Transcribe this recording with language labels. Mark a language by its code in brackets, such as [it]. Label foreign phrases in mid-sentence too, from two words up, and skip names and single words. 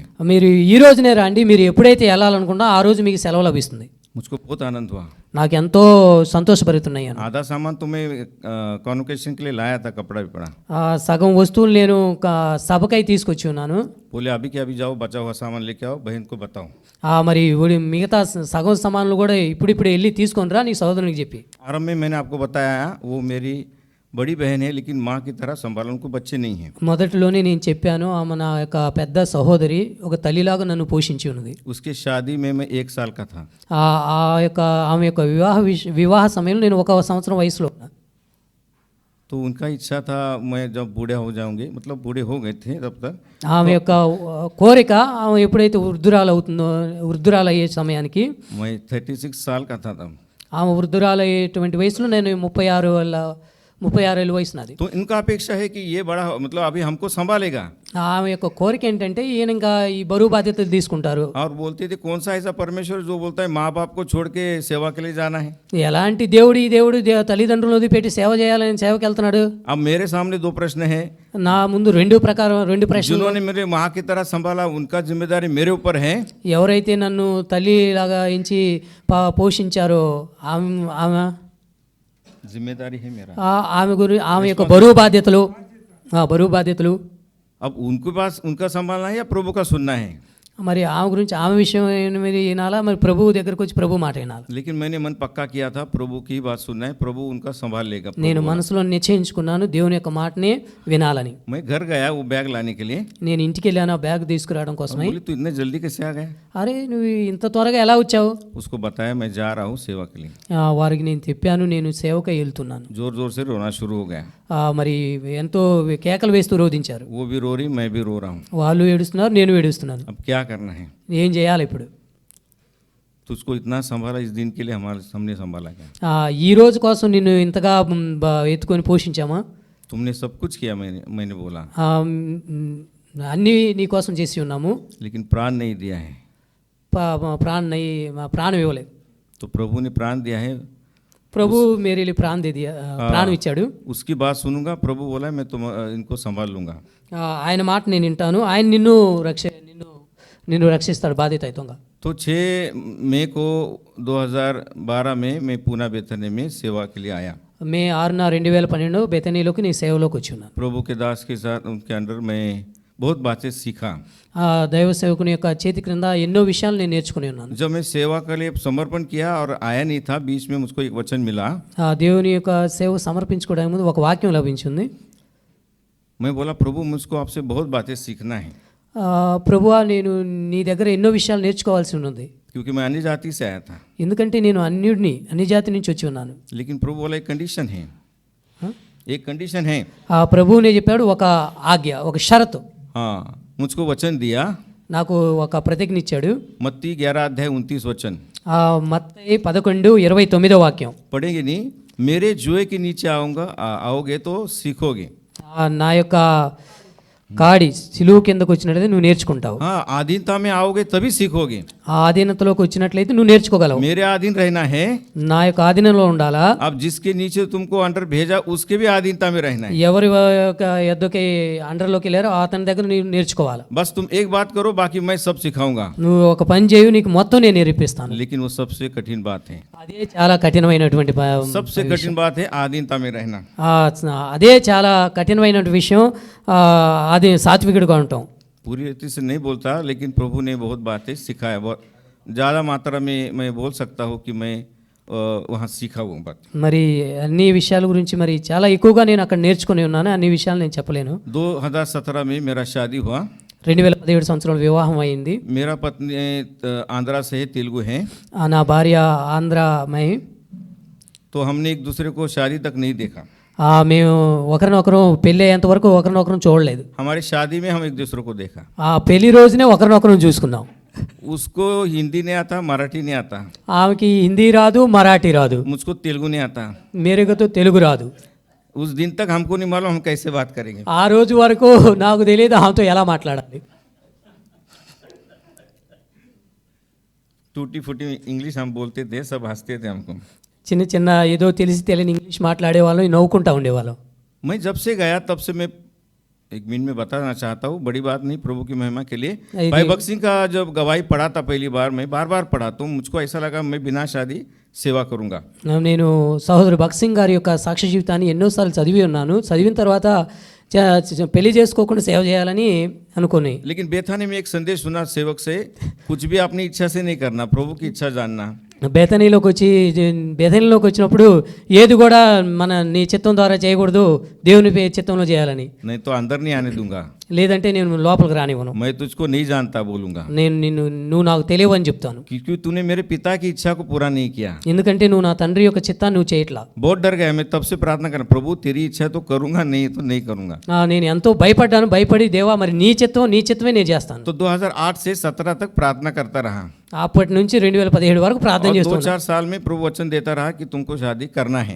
[te] మీరు ఈ రోజునే రండి, మీరు ఎప్పుడైతే వెళ్ళాలనుకున్నా ఆ రోజు మీకు సెలవు లభిస్తుంది. [hi] मुझको बहुत आनंद हुआ, [te] నాకు ఎంతో సంతోషపడుతున్నాయి. [hi] आधा सामान तो मैं कॉन्वोकेशन के लिए लाया था, कपड़ा भी पड़ा। [te] సగం వస్తువులు నేను సభకై తీసుకొచ్చి ఉన్నాను. [hi] बोले अभी क्या, अभी जाओ बचा हुआ सामान लेके आओ, बहन को बताओ। [te] మరి మిగతా సగం సామాన్లు కూడా ఇప్పుడు వెళ్ళి తీసుకొని రా నీ సహోదరునికి చెప్పి. [hi] आरंभ में मैंने आपको बताया वो मेरी बड़ी बहन है, लेकिन माँ की तरह संभालने को बच्चे नहीं हैं। [te] మొదటిలోనే నేను చెప్పాను, ఆమె నా యొక్క పెద్ద సహోదరి, ఒక తల్లిలాగా నన్ను పోషించి ఉన్నది. [hi] उसकी शादी में मैं 1 साल का था। [te] ఆమె యొక్క వివాహ సమయంలో నేను 1 సంవత్సరం వయసులో ఉన్నా. [hi] तो उनका इच्छा था मैं जब बूढ़े हो जाऊंगे, मतलब बूढ़े हो गए थे तब तक। [te] ఆమె యొక్క కోరిక, ఆమె ఎప్పుడైతే వృద్ధురాలు అయ్యే సమయానికి, [hi] मैं 36 साल का था तब। [te] ఆమె వృద్ధురాలు అయ్యేటువంటి వయసులో నేను 36 ఏళ్ళ వయసు నాది. [hi] तो इनका अपेक्षा है कि ये बड़ा मतलब अभी हमको संभालेगा। [te] ఆమె యొక్క కోరిక ఏంటంటే ఈయన ఇంకా ఈ బరువు బాధ్యతలు తీసుకుంటారు. [hi] और बोलते थे कौन सा ऐसा परमेश्वर जो बोलता है माँ बाप को छोड़ के सेवा के लिए जाना है। [te] ఎలాంటి దేవుడు ఈ దేవుడు తల్లిదండ్రులు వదిలిపెట్టి సేవ చేయాలని సేవకి వెళ్తున్నాడు. [hi] अब मेरे सामने 2 प्रश्न है। [te] నా ముందు రెండు ప్రశ్నలు. [hi] जिन्होंने मेरे माँ की तरह संभाला उनका जिम्मेदारी मेरे ऊपर है। [te] ఎవరైతే నన్ను తల్లిలాగా ఎంచి పోషించారో ఆమె [hi] जिम्मेदारी है मेरा। [te] ఆమె యొక్క బరువు బాధ్యతలు [hi] अब उनके पास उनका संभालना है या प्रभु का सुनना है? [te] మరి ఆమె గురించి ఆమె విషయం మీరు వినాలా, మరి ప్రభువు దగ్గరకు వచ్చి ప్రభు మాట వినాలి. [hi] लेकिन मैंने मन पक्का किया था प्रभु की बात सुनना है, प्रभु उनका संभाल लेगा। [te] నేను మనసులో నిశ్చయించుకున్నాను దేవుని యొక్క మాటనే వినాలని. [hi] मैं घर गया वो बैग लाने के लिए। [te] నేను ఇంటికి వెళ్ళాను ఆ బ్యాగ్ తీసుకురావడం కోసమై. [hi] बोली तू इतने जल्दी कैसे आ गया? [te] అరే నువ్వు ఇంత త్వరగా ఎలా వచ్చావు? [hi] उसको बताया मैं जा रहा हूँ सेवा के लिए। [te] వారికి నేను చెప్పాను నేను సేవకై వెళ్తున్నాను. [hi] जोर जोर से रोना शुरू हो गया। [te] మరి ఎంతో కేకలు వేస్తూ రోధించారు. [hi] वो भी रो रही, मैं भी रो रहा हूँ। [te] వాళ్ళు ఏడుస్తున్నారు, నేను ఏడుస్తున్నాను. [hi] अब क्या करना है? [te] ఏం చేయాలి ఇప్పుడు? [hi] तुझको इतना संभाला, इस दिन के लिए हमने संभाला क्या? [te] ఈ రోజు కోసం నిన్ను ఇంతగా ఎత్తుకొని పోషించామా? [hi] तुमने सब कुछ किया, मैंने बोला, [te] అన్నీ నీ కోసం చేసి ఉన్నాము, [hi] लेकिन प्राण नहीं दिया है। [te] ప్రాణం ఇవ్వలేదు. [hi] तो प्रभु ने प्राण दिया है [te] ప్రభు మేరీలి ప్రాణం ఇచ్చాడు. [hi] उसकी बात सुनूंगा, प्रभु बोला मैं तुम इनको संभाल लूंगा। [te] ఆయన మాట నేను వింటాను, ఆయన నిన్ను రక్షిస్తాడు బాధ్యతయుతంగా. [hi] तो 6 मई को 2012 में मैं पूना बेथनी में सेवा के लिए आया। [te] మే 6న 2012 బెతనీలోకి నీ సేవలోకి వచ్చి ఉన్నాను. [hi] प्रभु के दास के साथ उनके अंडर मैं बहुत बातें सीखा। [te] ఆ దైవ సేవకుని యొక్క చేతి క్రింద ఎన్నో విషయాలు నేను నేర్చుకుని ఉన్నాను. [hi] जब मैं सेवा के लिए समर्पण किया और आया नहीं था, बीच में मुझको एक वचन मिला। [te] ఆ దేవుని యొక్క సేవ సమర్పించుకోవడానికి ముందు ఒక వాక్యం లభించింది. [hi] मैं बोला प्रभु मुझको आपसे बहुत बातें सीखना है, [te] ప్రభువా నేను నీ దగ్గర ఎన్నో విషయాలు నేర్చుకోవాల్సి ఉన్నది, [hi] क्योंकि मैं अन्य जाति से आया था। [te] ఎందుకంటే నేను అన్ని జాతి నుంచి వచ్చి ఉన్నాను. [hi] लेकिन प्रभु बोला एक कंडीशन है, एक कंडीशन है। [te] ఆ ప్రభువునే చెప్పాడు ఒక ఆజ్ఞ, ఒక షరతు. [hi] हाँ, मुझको वचन दिया, [te] నాకు ఒక ప్రతిజ్ఞ ఇచ్చాడు. [hi] मत्ती 11 अध्याय 29 वचन [te] మత్తయి 11:29 వాక్యం. [hi] पढ़ेंगे नहीं, मेरे जुए के नीचे आओगे तो सीखोगे। [te] నా యొక్క కాడి సిలువు కిందకు వచ్చినట్లయితే నువ్వు నేర్చుకుంటావు. [hi] हाँ, आधीनता में आओगे तभी सीखोगे। [te] ఆ ఆధీనతలోకి వచ్చినట్లయితే నువ్వు నేర్చుకోగలవు. [hi] मेरे अधीन रहना है, [te] నా యొక్క ఆధీనంలో ఉండాలా. [hi] अब जिसके नीचे तुमको अंडर भेजा उसके भी अधीनता में रहना है। [te] ఎవరి యొక్క ఎద్దుకి అండర్లోకి వెళ్ళారో అతని దగ్గర నీవు నేర్చుకోవాలి. [hi] बस तुम एक बात करो, बाकी मैं सब सिखाऊंगा। [te] నువ్వు ఒక పని చేయు, నీకు మొత్తం నేను నేర్పిస్తాను. [hi] लेकिन वो सबसे कठिन बात है, [te] అదే చాలా కఠినమైనటువంటి [hi] सबसे कठिन बात है आधीनता में रहना। [te] అదే చాలా కఠినమైనటువంటి విషయం. అది సాత్వికుడిగా ఉంటాం. [hi] पूरी रीति से नहीं बोलता, लेकिन प्रभु ने बहुत बातें सिखाया। बहुत ज़्यादा मात्रा में मैं बोल सकता हूँ कि मैं वहाँ सीखा वो बात। [te] మరి అన్ని విషయాల గురించి మరి చాలా ఎక్కువగా నేను అక్కడ నేర్చుకుని ఉన్నాను. అన్ని విషయాలు నేను చెప్పలేను. [hi] 2017 में मेरा शादी हुआ। [te] 2017 సంవత్సరంలో వివాహం అయింది. [hi] मेरा पत्नी आंध्रा से है, तेलुगु है। [te] నా భార్య ఆంధ్రమై. [hi] तो हमने एक दूसरे को शादी तक नहीं देखा। [te] మేము ఒకరినొకరు పెళ్ళి అయ్యేంత వరకు ఒకరినొకరు చూడలేదు. [hi] हमारी शादी में हम एक दूसरे को देखा। [te] ఆ పెళ్లి రోజునే ఒకరినొకరు చూసుకున్నాం. [hi] उसको हिंदी नहीं आता, मराठी नहीं आता। [te] ఆమెకి హిందీ రాదు, మరాఠీ రాదు, [hi] मुझको तेलुगु नहीं आता। [te] మేరేగతో తెలుగు రాదు. [hi] उस दिन तक हमको नहीं मालूम हम कैसे बात करेंगे। [te] ఆ రోజు వరకు నాకు తెలియదు ఆమెతో ఎలా మాట్లాడాలి. [hi] टूटी फूटी इंग्लिश हम बोलते थे, सब हंसते थे हमको। [te] చిన్న చిన్న ఏదో తెలిసి తెలియని ఇంగ్లీష్ మాట్లాడే వాళ్ళం, నవ్వుకుంటా ఉండేవాళ్ళం. [hi] मैं जब से गया तब से मैं एक मिनट में बताना चाहता हूँ, बड़ी बात नहीं, प्रभु की महिमा के लिए। भाई भगत सिंह का जब गवाही पढ़ा था पहली बार, मैं बार बार पढ़ा, तो मुझको ऐसा लगा मैं बिना शादी सेवा करूंगा. [te] నేను సహోదరు భగత్ సింగ్ గారి యొక్క సాక్ష్య జీవితాన్ని ఎన్నోసార్లు చదివి ఉన్నాను. చదివిన తర్వాత పెళ్లి చేసుకోకుండా సేవ చేయాలని అనుకుని. [hi] लेकिन बेथानी में एक संदेश सुना सेवक से, कुछ भी अपनी इच्छा से नहीं करना, प्रभु की इच्छा जानना। [te] బేతనీలోకి వచ్చినప్పుడు ఏది కూడా నీ చిత్తం ద్వారా చేయకూడదు, దేవుని చిత్తంలో చేయాలని. [hi] नहीं तो अंदर नहीं आने दूंगा, [te] లేదంటే నేను లోపలికి రానివ్వను. [hi] मैं तुझको नहीं जानता बोलूंगा, [te] నువ్వు నాకు తెలియవు అని చెప్తాను. [hi] क्योंकि तूने मेरे पिता की इच्छा को पूरा नहीं किया, [te] ఎందుకంటే నువ్వు నా తండ్రి యొక్క చిత్తాన్ని నువ్వు చేయట్లా. [hi] बहुत डर गया मैं, तब से प्रार्थना करना, प्रभु तेरी इच्छा तो करूंगा, नहीं तो नहीं करूंगा। [te] నేను ఎంతో భయపడి దేవా మరి నీ చిత్తమే నేను చేస్తాను. [hi] तो 2008 से 17 तक प्रार्थना करता रहा। [te] అప్పటి నుంచి 2017 వరకు ప్రార్థన చేస్తున్నాను. [hi] 2-4 साल में प्रभु वचन देता रहा कि तुमको शादी करना है।